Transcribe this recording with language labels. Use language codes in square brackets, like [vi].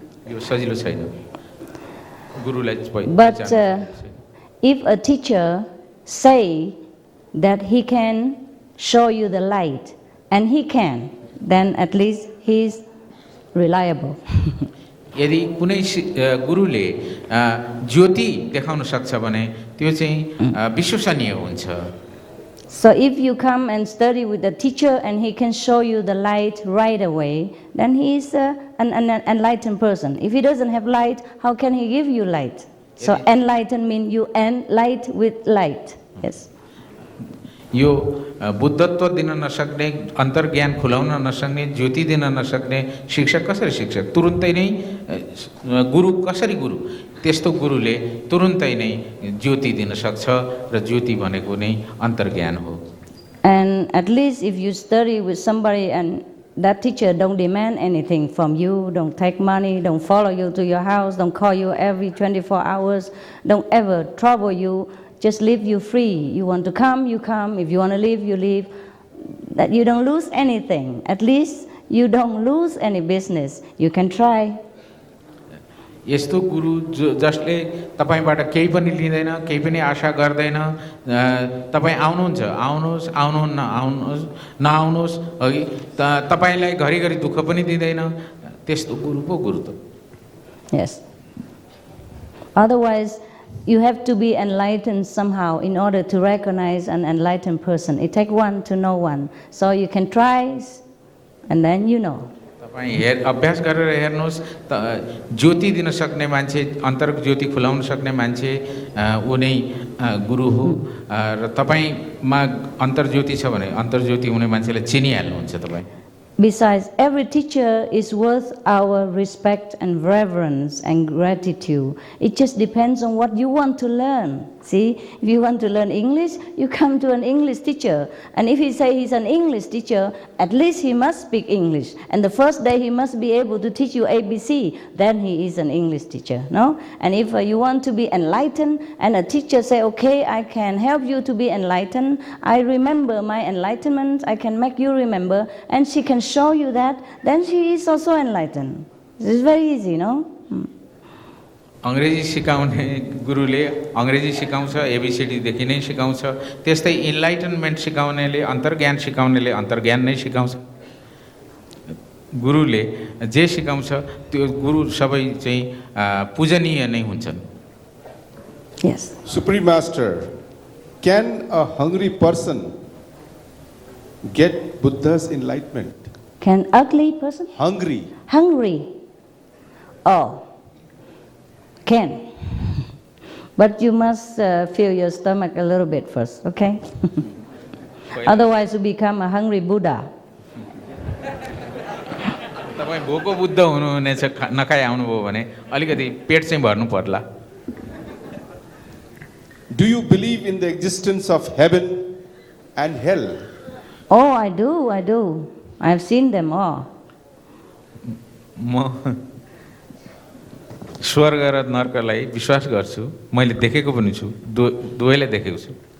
[ne] यो सजिलो छैन. गुरुलाई [en] But if a teacher say that he can show you the light, and he can, then at least he is reliable. [ne] यदि कुनै गुरुले ज्योति देखाउन सक्छ भने त्यो चाहिँ विश्वसनीय हुन्छ. [en] So if you come and study with the teacher and he can show you the light right away, then he is an enlightened person. If he doesn't have light, how can he give you light? So enlightened means you light with light. Yes. [ne] यो बुद्धत्व दिन नसक्ने, अन्तर्ज्ञान खुलाउन नसक्ने, ज्योति दिन नसक्ने शिक्षक कसरी शिक्षक? तुरुन्तै नै गुरु कसरी गुरु? त्यस्तो गुरुले तुरुन्तै नै ज्योति दिन सक्छ र ज्योति भनेको नै अन्तर्ज्ञान हो. [en] And at least if you study with somebody and that teacher don't demand anything from you, don't take money, don't follow you to your house, don't call you every 24 hours, don't ever trouble you, just leave you free. You want to come, you come. If you want to leave, you leave. That you don't lose anything. At least you don't lose any business. You can try. [ne] यस्तो गुरु जसले तपाईबाट केही पनि लिँदैन, केही पनि आशा गर्दैन, तपाईँ आउनुहुन्छ, आउनुहोस्, आउनुहुन्न, आउनुहोस्, नआउनुहोस्, है तपाईलाई घरिघरि दुःख पनि दिँदैन, त्यस्तो गुरु पो गुरु त. [en] Yes. Otherwise, you have to be enlightened somehow in order to recognize an enlightened person. It takes one to know one. So you can try, and then you know. [ne] तपाईँ अभ्यास गरेर हेर्नुहोस्, ज्योति दिन सक्ने मान्छे, अन्तर ज्योति खुलाउन सक्ने मान्छे ऊ नै गुरु हो. र तपाईँमा अन्तर ज्योति छ भने अन्तर ज्योति हुने मान्छेलाई चिनिहाल्नुहुन्छ तपाईँ. [en] Besides, every teacher is worth our respect and reverence and gratitude. It just depends on what you want to learn. See, if you want to learn English, you come to an English teacher. And if he say he's an English teacher, at least he must speak English. And the first day he must be able to teach you ABC. Then he is an English teacher, no? And if you want to be enlightened, and a teacher say, okay, I can help you to be enlightened. I remember my enlightenment. I can make you remember. And she can show you that, then she is also enlightened. This is very easy, no? [ne] अंग्रेजी सिकाउने गुरुले अंग्रेजी सिकाउँछ, ABCD देखि नै सिकाउँछ. त्यस्तै enlightenment सिकाउनेले, अन्तर्ज्ञान सिकाउनेले अन्तर्ज्ञान नै सिकाउँछ. गुरुले जे सिकाउँछ त्यो गुरु सबै चाहिँ पूजनीय नै हुन्छन्. [en] Yes. Supreme Master, can a hungry person get Buddha's enlightenment? Can ugly person? Hungry. Hungry. Oh. Can. But you must fill your stomach a little bit first, okay? Otherwise you become a hungry Buddha. [ne] तपाईँ भोको बुद्ध हुनुहुनेछ, नखाइ आउनुभयो भने अलिकति पेट चाहिँ भर्नु पर्ला. [en] Do you believe in the existence of heaven and hell? Oh, I do. I have seen them all. [ne] म स्वर्ग र नर्कलाई विश्वास गर्छु. मैले देखेको पनि छु, दुवैलाई देखेको छु.